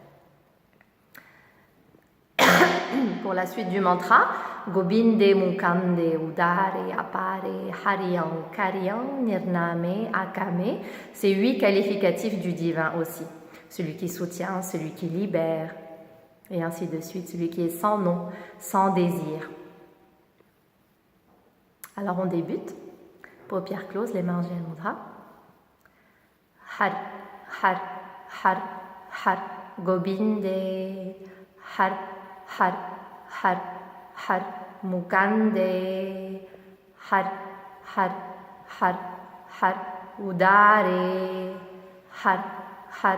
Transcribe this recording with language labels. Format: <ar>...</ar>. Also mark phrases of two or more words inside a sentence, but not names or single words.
<fr>Pour la suite du mantra,</fr> <pa>ਗੋਬਿੰਦੇ ਮੁਕੰਦੇ ਉਦਾਰੇ ਅਪਾਰੇ ਹਰਿਅੰ ਕਰਿਅੰ ਨਿਰਨਾਮੇ ਅਕਾਮੇ,</pa> <fr>c'est 8 qualificatifs du divin aussi. Celui qui soutient, celui qui libère, et ainsi de suite, celui qui est sans nom, sans désir. Alors on débute, paupières closes, les mains en Jen Mudra.</fr> <pa>ਹਰ, ਹਰ, ਹਰ, ਹਰ, ਗੋਬਿੰਦੇ, ਹਰ, ਹਰ, ਹਰ, ਹਰ, ਮੁਕੰਦੇ, ਹਰ, ਹਰ, ਹਰ, ਹਰ, ਉਦਾਰੇ, ਹਰ, ਹਰ,</pa>